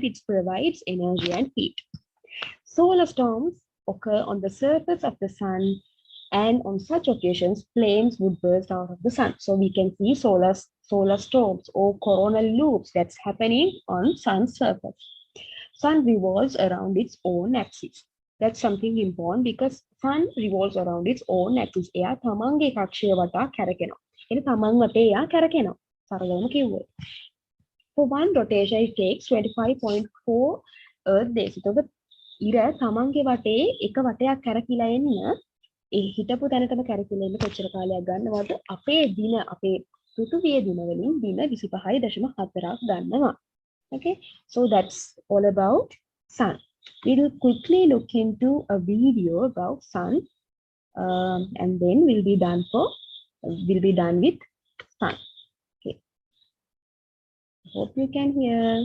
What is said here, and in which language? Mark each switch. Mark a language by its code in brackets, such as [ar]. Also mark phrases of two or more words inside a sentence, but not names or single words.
[en] It provides energy and heat. Solar storms occur on the surface of the sun, and on such occasions flames would burst out of the sun. So we can see solar storms or coronal loops that's happening on sun's surface. Sun revolves around its own axis. That's something important because sun revolves around its own axis. [si] එයා තමන්ගේ කක්ෂය වටා කැරකෙනවා. එනේ තමන් වටේ එයා කැරකෙනවා. සරලවම කිව්වොත්. [en] For one rotation it takes 25.4 earth days. [si] එතකොට ඉර තමන්ගේ වටේ එක වටයක් කැරකිලා එන්න ඒ හිටපු තැනටම කැරකිලා එන්න කොච්චර කාලයක් ගන්නවද? අපේ දින අපේ පෘථිවියේ දින වලින් දින 25.4ක් ගන්නවා. [en] Okay, so that's all about sun. We will quickly look into a video about sun, and then we'll be done with sun. Okay, hope you can hear.